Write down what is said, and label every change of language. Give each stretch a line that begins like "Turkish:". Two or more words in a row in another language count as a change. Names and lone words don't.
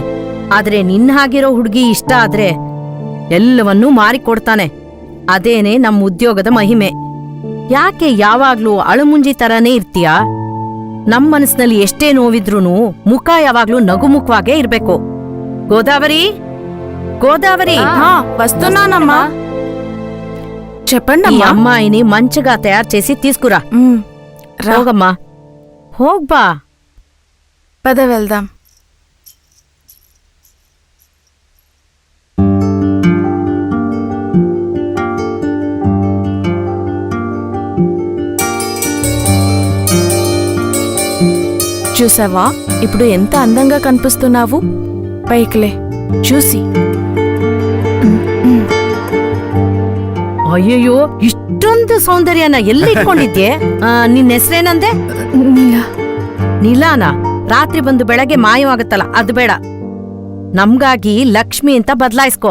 Kannada: ಆದ್ರೆ ನಿನ್ನ ಹಾಗಿರೋ ಹುಡುಗಿ ಇಷ್ಟ ಆದ್ರೆ ಎಲ್ಲವನ್ನೂ ಮಾರಿಕೊಡ್ತಾನೆ. ಅದೇನೆ ನಮ್ಮ ಉದ್ಯೋಗದ ಮಹಿಮೆ. ಯಾಕೆ ಯಾವಾಗ್ಲೂ ಅಳುಮುಂಜಿ ತರಾನೇ ಇರ್ತೀಯಾ? ನಮ್ ಮನಸ್ಸಿನಲ್ಲಿ ಎಷ್ಟೇ ನೋವಿದ್ರೂನು ಮುಖ ಯಾವಾಗ್ಲೂ ನಗುಮುಖವಾಗೇ ಇರ್ಬೇಕು. ಗೋದಾವರಿ,
Telugu: హా వస్తున్నానమ్మా. చెప్పండి ఈ అమ్మాయిని మంచిగా తయారు చేసి తీసుకురా. రోగమ్మా, హోగ్బా. పద వెళ్దాం. చూసావా, ఇప్పుడు ఎంత అందంగా కనిపిస్తున్నావు? పైకిలే, చూసి.
Kannada: ಅಯ್ಯಯ್ಯೋ, ಇಷ್ಟೊಂದು ಸೌಂದರ್ಯನ ಎಲ್ಲಿ ಇಟ್ಕೊಂಡಿದ್ಯೆ? ನಿನ್ನ ಹೆಸರೇನಂದೆ? ನೀಲಾನ? ರಾತ್ರಿ ಬಂದು ಬೆಳಗ್ಗೆ ಮಾಯವಾಗುತ್ತಲ್ಲ, ಅದು ಬೇಡ. ನಮ್ಗಾಗಿ ಲಕ್ಷ್ಮಿ ಅಂತ ಬದಲಾಯಿಸ್ಕೋ.